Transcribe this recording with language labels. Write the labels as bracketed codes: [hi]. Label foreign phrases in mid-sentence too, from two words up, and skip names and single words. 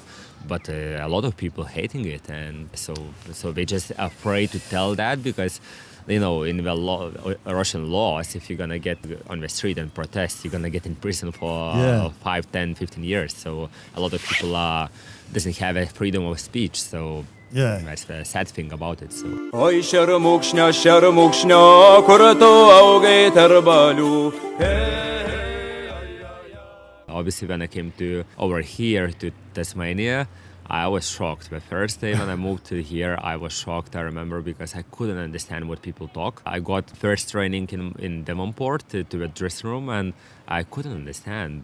[en] But a lot of people hating it, and so they're just afraid to tell that, because, you know, in the Russian laws, if you're gonna get on the street and protest, you're gonna get in prison for 5, 10, 15 years. So a lot of people doesn't have a freedom of speech. So Yeah. that's the sad thing about it. So. Oi sharmukshna kurato augai tarbalu. Obviously, when I came over here to Tasmania, I was shocked. The first day when I moved to here, I was shocked, I remember, because I couldn't understand what people talk. I got first training in Devonport to the dressing room, and I couldn't understand.